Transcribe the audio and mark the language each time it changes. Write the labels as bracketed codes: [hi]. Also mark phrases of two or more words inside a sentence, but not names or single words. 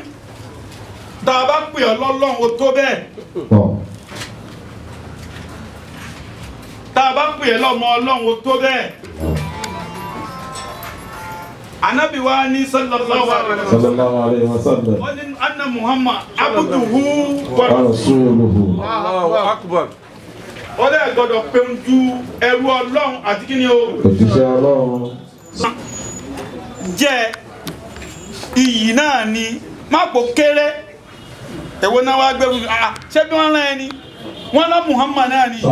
[yo] Tá a bá pè ọ́ lọ́lọ́run o tó bẹ́ẹ̀. Tá a bá pè ẹ́ lọ́mọ Ọlọ́run o tó bẹ́ẹ̀. Ànábì wa ní sallallahu [ar] عليه وسلم. [yo] Wọ́n ní [ar] أن محمد عبده و [yo] rasuluhu. [ar] الله أكبر. [yo] Wọ́n lè gbọ́dọ̀ pé ń ju ẹrú Ọlọ́run àti kí ni o? Òjíṣẹ́ Ọlọ́run. Jẹ́ iyì náà ni má kó kéré. Èwo náà wá gbé fún mi, ṣé bí wọ́n rán ẹni? wọn lá Muhammad náà ni